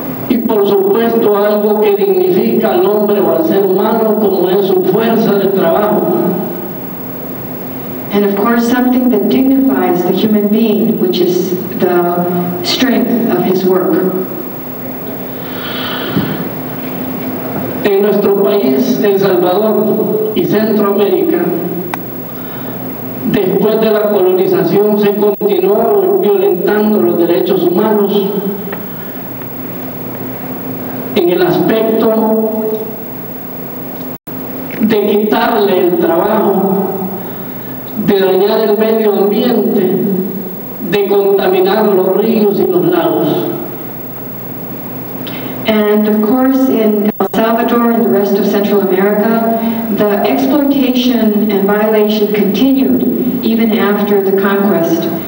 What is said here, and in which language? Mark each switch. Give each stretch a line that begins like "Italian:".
Spanish: Y por supuesto algo que dignifica al hombre o al ser humano, como es su fuerza de trabajo.
English: And of course, something that dignifies the human being, which is the strength of his work.
Spanish: En nuestro país, El Salvador y Centroamérica, después de la colonización se continuó violentando los derechos humanos en el aspecto de quitarle el trabajo, de dañar el medio ambiente, de contaminar los ríos y los lagos.
English: And of course, in El Salvador and the rest of Central America, the exploitation and violation continued even after the conquest.